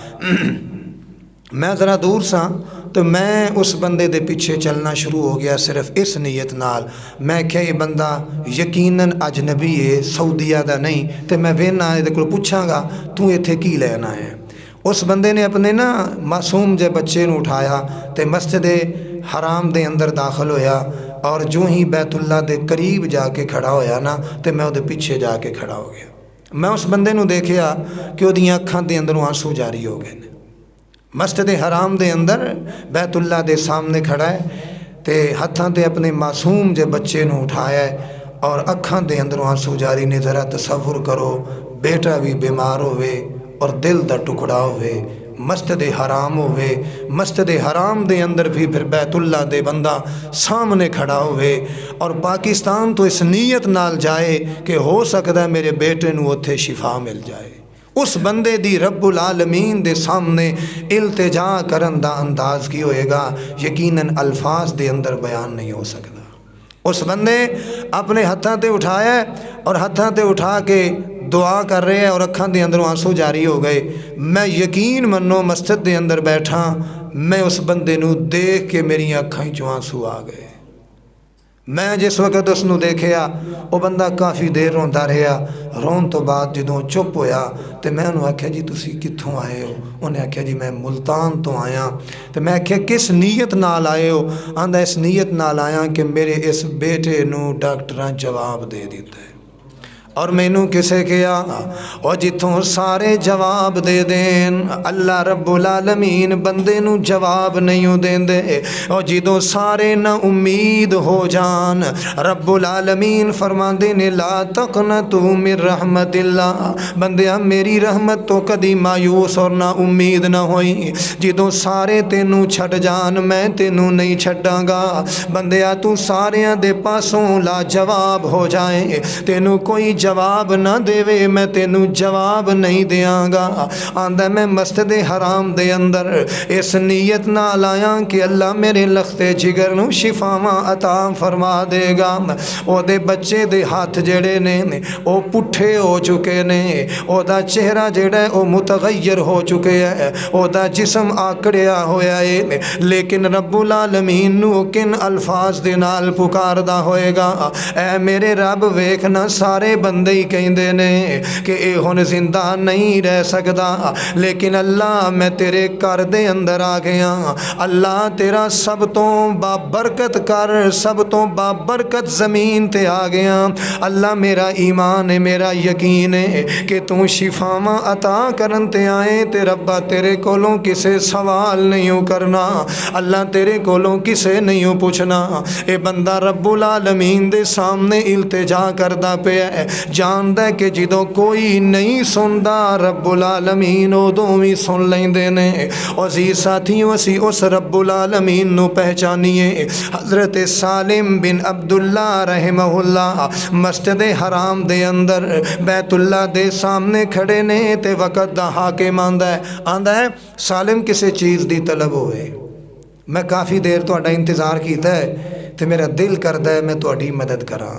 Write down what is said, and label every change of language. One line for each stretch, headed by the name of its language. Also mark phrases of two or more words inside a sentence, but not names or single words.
Punjabi: میں ذرا دور سا تو میں اس بندے دے پیچھے چلنا شروع ہو گیا، صرف اس نیت نال میں کہ یہ بندہ یقیناً اجنبی ہے، سعودیہ دا نہیں، تو میں وینا یہ کو پوچھاں گا تو ایتھے کی لینا ہے۔ اس بندے نے اپنے معصوم جے بچے نو اٹھایا تے مسجد حرام دے اندر داخل ہویا، اور جو ہی بیت اللہ دے قریب جا کے کھڑا ہویا تے میں وہ پیچھے جا کے کھڑا ہو گیا۔ میں اس بندے نو دیکھیا کہ وہ دیاں اکھاں دے اندروں آنسو جاری ہو گئے۔ مسجد حرام دے اندر بیت اللہ دے سامنے کھڑا ہے تے ہتھاں تے اپنے معصوم جے بچے نو اٹھایا ہے، اور اکھاں دے اندروں آنسو جاری نے۔ ذرا تصور کرو، بیٹا بھی بیمار ہوئے اور دل دا ٹکڑا ہوئے، مسجد حرام ہوئے، مسجد حرام دے اندر بھی پھر بیت اللہ دے بندہ سامنے کھڑا ہوئے، اور پاکستان تو اس نیت نال جائے کہ ہو سکتا ہے میرے بیٹے نو اتھے شفا مل جائے۔ اس بندے دی رب العالمین دے سامنے التجا کرن دا انداز کی ہوئے گا، یقیناً الفاظ دے اندر بیان نہیں ہو سکتا۔ اس بندے اپنے ہتھاں تے اٹھایا ہے، اور ہتھاں تے اٹھا کے دعا کر رہے ہیں، اور اکھاں دے اندروں آنسو جاری ہو گئے۔ میں یقین منو مسجد دے اندر بیٹھا، میں اس بندے نو دیکھ کے میری اکھاں چوں آنسو آ گئے۔ میں جس وقت اس نو دیکھیا، وہ بندہ کافی دیر روندا رہا، رون تو بعد جدوں چپ ہویا تے میں انہوں آکھیا جی تسی کتھوں آئے ہو؟ انہیں آکھیا جی میں ملتان تو آیا۔ تے میں آکھیا کس نیت نال آئے ہو؟ آندا اس نیت نال آیا کہ میرے اس بیٹے نو ڈاکٹراں جواب دے دیتا ہے، اور مینوں کسے کیا؟ اور جتوں سارے جواب دے دین، اللہ رب العالمین بندے نو جواب نہیں دین دے، اور جدوں سارے نہ امید ہو جان، رب العالمین فرماندے نے
Arabic: لا تقنطوا من رحمت اللہ،
Punjabi: بندیا میری رحمت تو کدی مایوس اور نہ امید نہ ہوئی۔ جدوں سارے تینوں چھڈ جان میں تینوں نہیں چھڈاں گا، بندیا تو ساریاں دے پاسوں لا جواب ہو جائے، تینوں کوئی جواب نہ دے میں تینوں جواب نہیں دیاں گا۔ آندا میں مسجد حرام دے اندر اس نیت نال آیا کہ اللہ میرے لختے جگر نو شفاواں عطا فرما دے گا۔ او دے بچے دے ہاتھ جڑے نے او پٹھے ہو چکے نے، او دا چہرہ جڑا ہے او متغیر ہو چکے ہے، او دا جسم آکڑیا ہویا ہے، لیکن رب العالمین نو کن الفاظ دے نال پکاردا ہوئے گا، اے میرے رب ویکھنا سارے بندے ہی کہندے نے کہ اے ہن زندہ نہیں رہ سکدا، لیکن اللہ میں تیرے گھر دے اندر آ گیا، اللہ تیرا سب تو بابرکت کر، سب تو بابرکت زمین تے آ گیا، اللہ میرا ایمان ہے، میرا یقین ہے کہ تو شفاواں عطا کرن تے آئے تے ربا تیرے کولوں کسے سوال نہیں کرنا، اللہ تیرے کولوں کسے نہیں پوچھنا۔ اے بندہ رب العالمین دے سامنے التجا کردا پیا ہے، جاندا ہے کہ جدوں کوئی نہیں سندا رب العالمین ادوں وی سن لیندے نے۔ عزیز ساتھیوں اسی اس رب العالمین نو پہچانیے۔ حضرت سالم بن عبداللہ رحمہ اللہ مسجد حرام دے اندر بیت اللہ دے سامنے کھڑے نے تے وقت دا حاکم آندا ہے سالم کسے چیز دی طلب ہوئے، میں کافی دیر تہاڈا انتظار کیتا ہے تے میرا دل کردا ہے میں تہاڈی مدد کراں۔